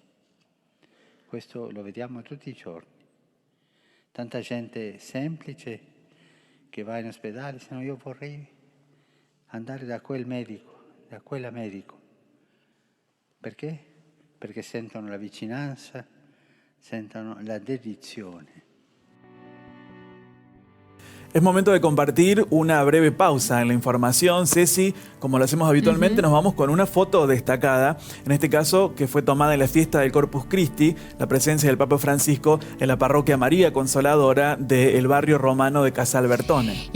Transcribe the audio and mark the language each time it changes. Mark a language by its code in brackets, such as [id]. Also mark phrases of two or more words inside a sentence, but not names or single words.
[it] Questo lo vediamo tutti i giorni. Tanta gente semplice che va in ospedale e dice: no, io vorrei andare da quel medico, da quella medico. Perché? Perché sentono la vicinanza, sentono la dedizione. [es] Es momento de compartir una breve pausa en la información. Ceci, como lo hacemos habitualmente, nos vamos con una foto destacada, en este caso que fue tomada en la fiesta del Corpus Christi, la presencia del Papa Francisco en la parroquia María Consoladora del barrio romano de Casalbertone.